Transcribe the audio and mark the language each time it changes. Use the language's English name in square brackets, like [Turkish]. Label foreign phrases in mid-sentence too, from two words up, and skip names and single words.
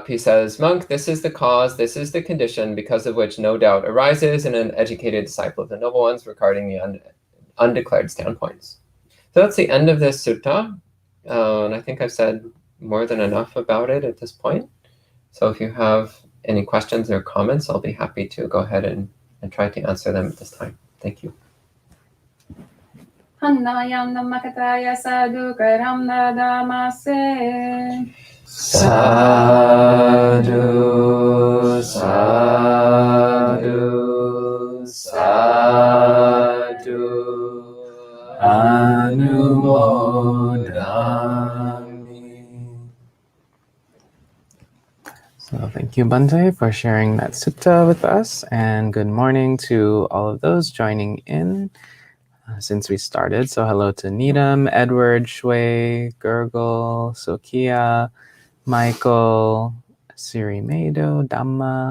[English] He says, "Monk, this is the cause, this is the condition because of which no doubt arises in an educated disciple of the noble ones regarding the undeclared standpoints." So that's the end of this sutta. And I think I've said more than enough about it at this point. So if you have any questions or comments, I'll be happy to go ahead and try to answer them at this time. Thank you. [Pali] Handayam Namakataya Sadhu Karam Dadamase Sadhu, sadhu, sadhu, anumodami. [English] So thank you, Bhante, for sharing that sutta with us, and good morning to all of those joining in since we started. So hello to Needham, Edward, Shui, Gurgle, Sokia, Michael, Siri Mado, Dhamma.